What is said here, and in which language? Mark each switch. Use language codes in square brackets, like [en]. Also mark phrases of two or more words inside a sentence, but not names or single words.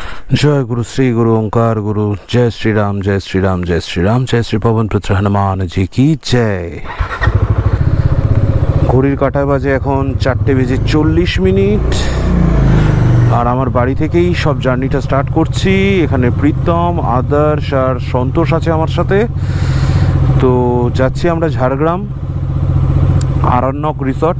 [hi] जय गुरु श्री गुरु ओंकार गुरु। जय श्री राम जय श्री राम जय श्री राम। जय श्री पवन पुत्र हनुमान जी की जय। [bn] ঘড়ির কাঁটায় বাজে এখন 4:40 আর আমার বাড়ি থেকেই সব জার্নিটা স্টার্ট করছি। এখানে প্রীতম, আদর্শ আর সন্তোষ আছে আমার সাথে। তো যাচ্ছি আমরা ঝাড়গ্রাম আরণ্যক রিসর্ট।